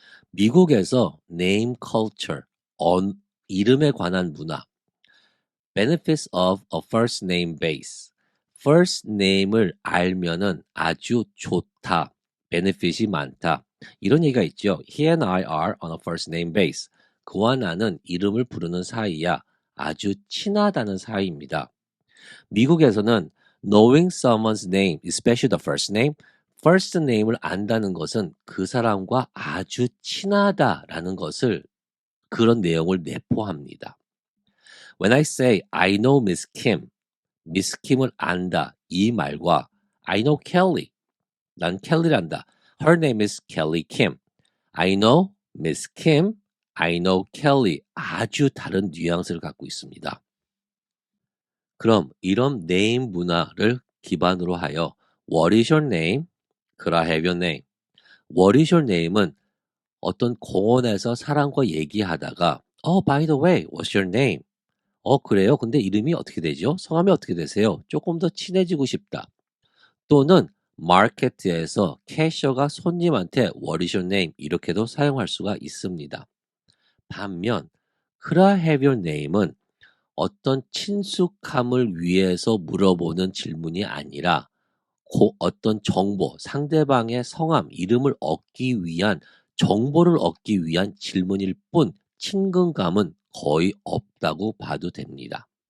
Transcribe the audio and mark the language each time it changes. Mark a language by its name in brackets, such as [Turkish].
[Korean] 미국에서 [English] name culture, [Korean] 이름에 관한 문화, [English] benefits of a first name base, [Korean] first name을 알면은 아주 좋다, benefit이 많다, 이런 얘기가 있죠. [English] He and I are on a first name base. [Korean] 그와 나는 이름을 부르는 사이야. 아주 친하다는 사이입니다. 미국에서는 [English] knowing someone's name, especially the first name [Korean] 을 안다는 것은 그 사람과 아주 친하다라는 것을, 그런 내용을 내포합니다. [English] When I say I know Miss Kim, Miss Kim을 [Korean] 안다, 이 말과 [English] I know Kelly, [Korean] 난 켈리를 안다, [English] Her name is Kelly Kim. I know Miss Kim, I know Kelly, [Korean] 아주 다른 뉘앙스를 갖고 있습니다. 그럼 이런 네임 문화를 기반으로 하여 [English] What is your name? Could I have your name? What is your name [Korean] 은 어떤 공원에서 사람과 얘기하다가 [English] by the way, what's your name? [Korean] 그래요? 근데 이름이 어떻게 되죠? 성함이 어떻게 되세요? 조금 더 친해지고 싶다. 또는 마켓에서 캐셔가 손님한테 [English] What is your name? [Korean] 이렇게도 사용할 수가 있습니다. 반면 [English] Could I have your name [Korean] 은 어떤 친숙함을 위해서 물어보는 질문이 아니라 어떤 정보, 상대방의 성함, 이름을 얻기 위한, 정보를 얻기 위한 질문일 뿐 친근감은 거의 없다고 봐도 됩니다.